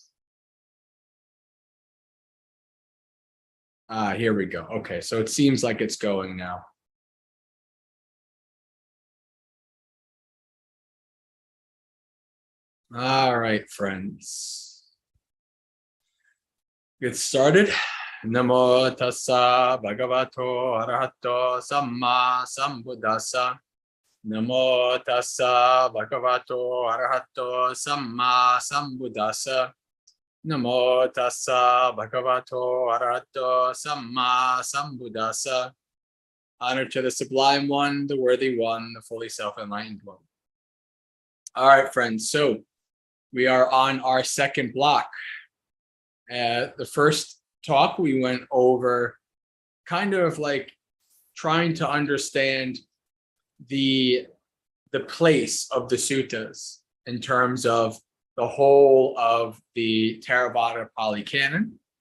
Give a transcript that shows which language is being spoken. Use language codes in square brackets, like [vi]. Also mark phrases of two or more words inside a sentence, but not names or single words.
[en] Here we go. Okay, so it seems like it's going now. All right, friends. Get started. [pi] Namo tassa bhagavato arahato samma sambuddhassa. Namo tassa bhagavato arahato samma sambuddhassa. Namo tassa bhagavato arahato samma sambuddhassa. [en] Honor to the sublime one, the worthy one, the fully self-enlightened one. All right, friends. So we are on our second block. The first talk, we went over kind of like trying to understand the place of the suttas in terms of the whole of the Theravada Pali Canon.